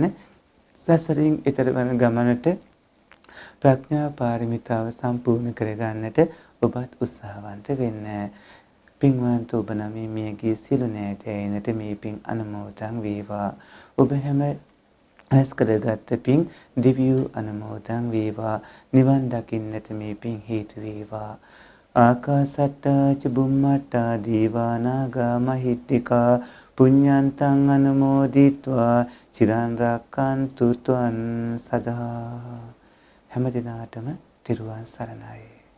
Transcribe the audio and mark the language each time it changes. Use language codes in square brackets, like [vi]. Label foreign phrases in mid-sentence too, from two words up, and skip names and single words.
[si] සසරින් ඈතර වන ගමනට ප්‍රඥා පාරමිතාව සම්පූර්ණ කර ගන්නට ඔබත් උත්සාහවන්ත වෙන්න. පින්වන්ත ඔබ නම් මියගිය සිළු නෑදෑයනට මේ පින් අනුමෝදන් වේවා. ඔබ හැම රැස් කරගත් පින් දිව්‍ය අනුමෝදන් වේවා. නිවන් දකින්නට මේ පින් හේතු වේවා. [pi] ආකාසට්ටා ච බුම්මට්ටා දීවා නාග මහිත්‍තිකා පුඤ්ඤන්තං අනුමෝදිත්වා චිරන් රැක්කන්තු ත්වං සදා. [si] හැම දිනාටම තෙරුවන් සරණයි.